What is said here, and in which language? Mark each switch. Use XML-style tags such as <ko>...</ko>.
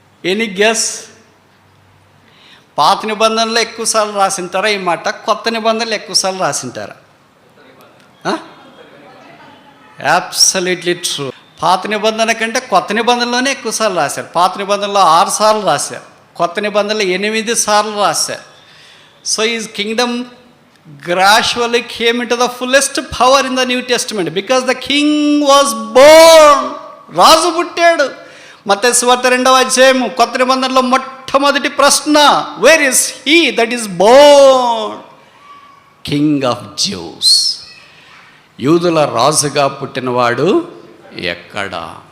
<en>Any guess?</en> <te>పాత నిబంధనలు ఎక్కువసార్లు రాసింటారా ఈ మాట, కొత్త నిబంధనలు ఎక్కువసార్లు రాసింటారా?</te> <en>Absolutely true.</en> <te>పాత నిబంధన కంటే కొత్త నిబంధనలోనే ఎక్కువసార్లు రాశారు. పాత నిబంధనలో 6 సార్లు రాశారు, కొత్త నిబంధనలు 8 సార్లు రాశారు.</te> <en>So is kingdom gradually came into the fullest power in the New Testament because the king was born.</en> <te>రాజు పుట్టాడు. మత్తయి సువార్త 2వ అధ్యాయము కొత్త నిబంధనలో మొట్టమొదటి ప్రశ్న,</te> <en>Where is he that is born king of Jews?</en> <te>యూదుల రాజుగా పుట్టినవాడు ఎక్కడా?</te>